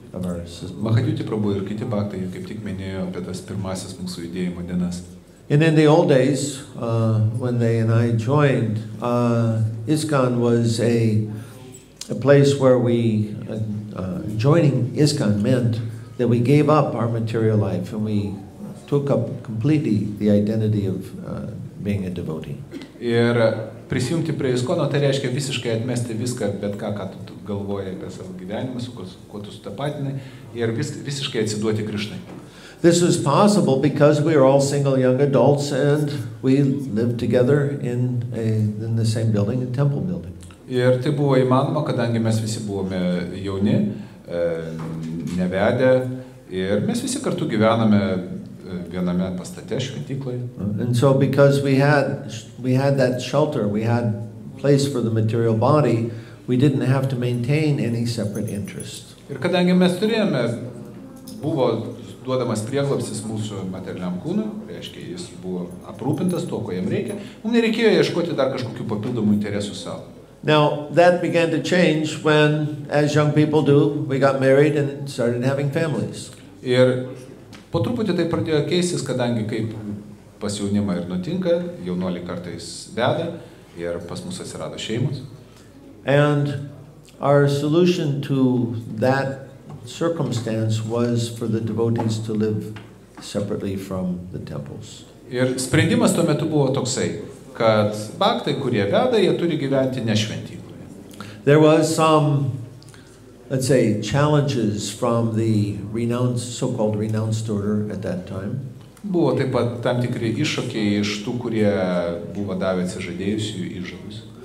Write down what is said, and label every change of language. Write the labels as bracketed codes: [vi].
[lt] Mahadhyuti Prabhu ir kiti bhaktai kaip tik minėjo apie tas pirmasis mūsų judėjimo dienas. [en] And in the old days, when they and I joined, ISKCON was a place where we, joining ISKCON meant that we gave up our material life and we took up completely the identity of being a devotee. [lt] Ir prisijungti prie ISKCONo tai reiškia visiškai atmesti viską, bet ką tu galvoji apie savo gyvenimą, su kuo tu sutapatinai, ir visiškai atsiduoti Krishnai. [en] This was possible because we were all single young adults and we lived together in the same building, a temple building. [lt] Ir tai buvo įmanoma, kadangi mes visi buvome jauni, nevedę ir mes visi kartu gyvename viename pastate šventykloje. [en] And so because we had that shelter, we had place for the material body, we didn't have to maintain any separate interest. [lt] Ir kadangi mes turėjome, buvo duodamas prieglobstis mūsų materialiam kūnui, reiškia, jis buvo aprūpintas to, ko jam reikia, mums nereikėjo ieškoti dar kažkokių papildomų interesų savo. [en] Now, that began to change when, as young people do, we got married and started having families. [lt] Ir po truputį tai pradėjo keistis, kadangi kaip pas jaunimą ir nutinka, jaunuoliai kartais veda ir pas mus atsirado šeimos. [en] And our solution to that circumstance was for the devotees to live separately from the temples. [lt] Ir sprendimas tuo metu buvo toksai, kad bhaktai, kurie veda, jie turi gyventi ne šventykloje. [en] There was some, let's say, challenges from the so-called renounced order at that time. [lt] Buvo taip pat tam tikri iššūkiai iš tų, kurie buvo davę atsižadėjusių įžadus.